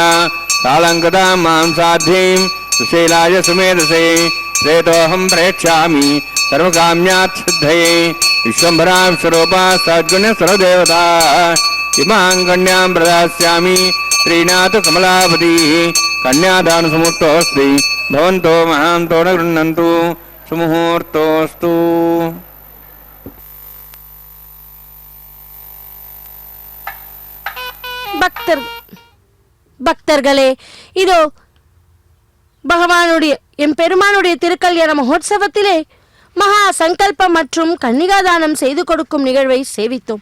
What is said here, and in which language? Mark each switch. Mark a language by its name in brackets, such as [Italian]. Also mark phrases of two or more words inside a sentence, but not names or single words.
[Sanskrit] सालङ्कृतां मां साध्वीं सुशीलाय सुमेधसे प्रेतोऽहं प्रेक्षामि सर्वकाम्यात् सिद्धये विश्वम्भरा विश्वरूपा सद्गुण्यस्वरदेवता इमां कन्यां प्रदास्यामि श्रीनाथ कमलापतिः कन्यादानसमुक्तोऽस्ति भवन्तो महान्तो न गृह्णन्तु सुमुहूर्तोऽस्तु [Tamil] பக்தர்களே, இதோ பகவானுடைய எம்பெருமானுடைய திருக்கல்யாண மகோத்சவத்திலே மகா சங்கல்பம் மற்றும் கன்னிகாதானம் செய்து கொடுக்கும் நிகழ்வை சேவித்தோம்.